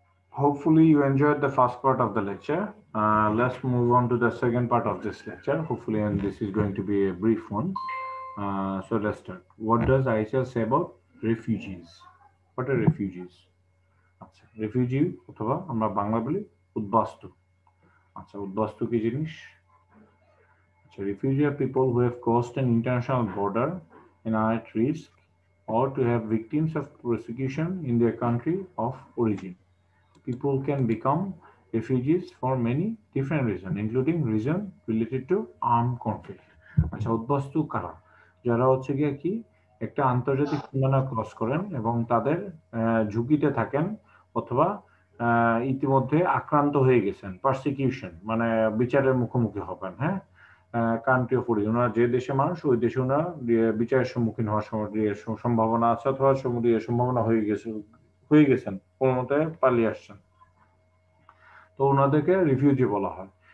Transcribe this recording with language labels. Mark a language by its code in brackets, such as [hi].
[en] Hopefully you enjoyed the first part of the lecture. Let's move on to the second part of this lecture. Hopefully, and this is going to be a brief one. So let's start. What does ISL say about refugees? What are refugees? [bn] আচ্ছা refugee অথবা আমরা বাংলা বলি উদ্বাস্তু। আচ্ছা উদ্বাস্তু কি জিনিস? [en] আচ্ছা refugee are people who have crossed an international border and are at risk or to have victims of persecution in their country of origin. People can become refugees for many different reasons, including reason related to armed conflict. [bn] আচ্ছা উদ্বাস্তু কারা? যারা হচ্ছে গিয়ে কি একটা আন্তর্জাতিক সীমানা ক্রস করেন এবং তাদের ঝুঁকিতে থাকেন অথবা ইতিমধ্যে আক্রান্ত হয়ে গেছেন, পারসিকিউশন মানে বিচারের মুখোমুখি হবেন, হ্যাঁ, কান্ট্রি অফ অরিজিন, ওনারা যে দেশে মানুষ ওই দেশে ওনারা বিচারের সম্মুখীন হওয়ার সম্ভাবনা আছে অথবা সম্ভাবনা হয়ে গেছেন, কোনো মতে পালিয়ে আসছেন, তো ওনাদেরকে রিফিউজি বলা হয়।